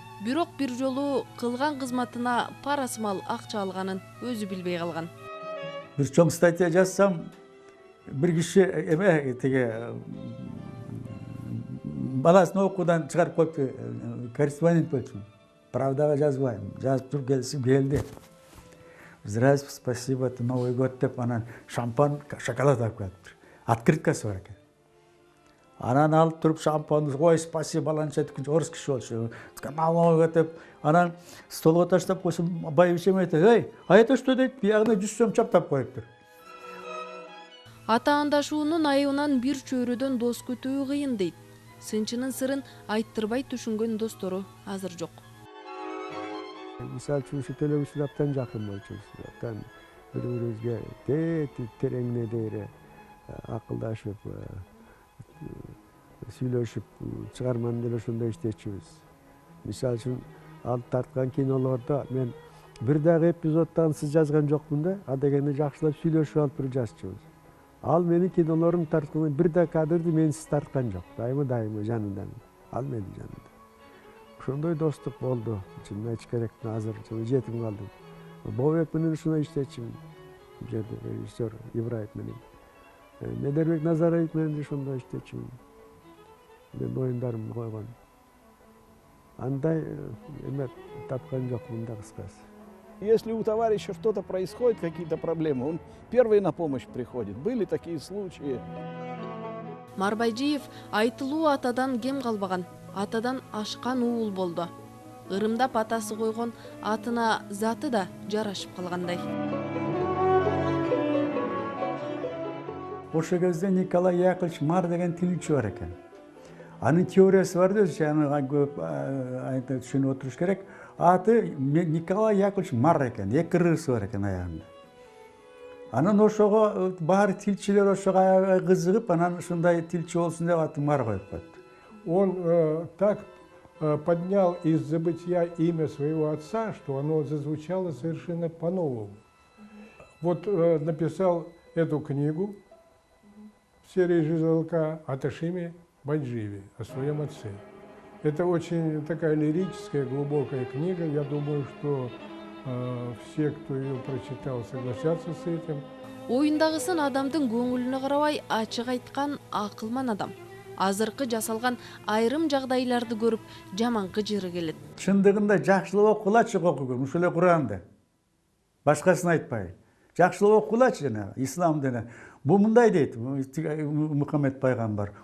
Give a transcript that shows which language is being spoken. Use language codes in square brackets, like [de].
[ky] Бирок бир жолу кылган кызматына парасымал акча алганын өзү билбей калган. Бир чоң статья жазсам, бир киши эме тиги баласын окуудан чыгарып коюпту, корреспондент болчумун. Правдага жазбайм. Жазып туруп келди. [ru] Здравствуйте, спасибо, это Новый год [ky] деп, анан шампан, шоколад алып келиптир. Открыткасы бар экен. Анан алып туруп шампанды, ой, [ru] спасибо, [ky] баланча деткенче орус киши болчу. [ru] Новый год [ky] деп, анан столго таштап койсом, байбичем айтат, эй, [ru] а это что [ky] дейт? Биягына 100 сом чаптап коюптур. Ата-андашуунун айыбынан бир чөйрөдөн дос күтүү кыйын дейт. Сынчынын сырын айттырбай түшүнгөн достору азыр жок. Мисалы үчүн ушу телевизор абдан жакын болчубуз. Абдан бири-бирибизге тереңине дейре акылдашып, сүйлөшүп, чыгарманы деле ошондой иштечүбүз. Мисалы үчүн алып тарткан кинолордо мен бир дагы эпизодтан сиз жазган жокмун да, а дегенде жакшылап сүйлөшүп алып туруп жазчубуз. Ал менин кинолорум тарткан бир да кадрды менсиз тарткан жок. Дайыма жанында. Ал менин жанында. Ошондой достук болду. Чынын айтыш керек, азыр жетим калдым. Бобек менен ушундай иштечимин. Жерде режиссер Ибраев менен. Медербек Назарович менен ошондой иштечимин. Мен оюндарымды койгон. Андай эме тапкан жокмун да кыскасы. [ru] Если у товарища что-то происходит, какие-то проблемы, он первый на помощь приходит. Были такие случаи. [ky] Марбайжиев айтылуу атадан кем калбаган, атадан ашкан уул болду. Ырымдап атасы койгон атына заты да жарашып калгандай. Ошо кезде Николай Яковлевич Мар деген тилчи бар экен. Анын теориясы бар да, аны көп түшүнүп отуруш керек. Аты Николай Яковлевич Мар экен, эки ырысы бар экен аягында. Анан ошого баары тилчилер ошого кызыгып, анан ушундай тилчи болсун деп атын Мар коюп коюпту. [ru] Он так поднял из забытия имя своего отца, что оно зазвучало совершенно по-новому. Вот написал эту книгу в серии «Жизелка» о Ташиме Байджиеве, о своем отце. Это очень такая лирическая, глубокая книга. Я думаю, что все, кто ее прочитал, согласятся с этим. [ky] Оюндагысын адамдын көңүлүнө карабай ачык айткан акылман адам. Азыркы жасалган айрым жагдайларды көрүп жаманкы жыры келет. Чындыгында жакшылап окулачы окугун, ушул эле Куранда. Башкасын айтпай. Жакшылап окулачы жана ислам дене. Бу мындай дейт Мухаммед пайгамбар.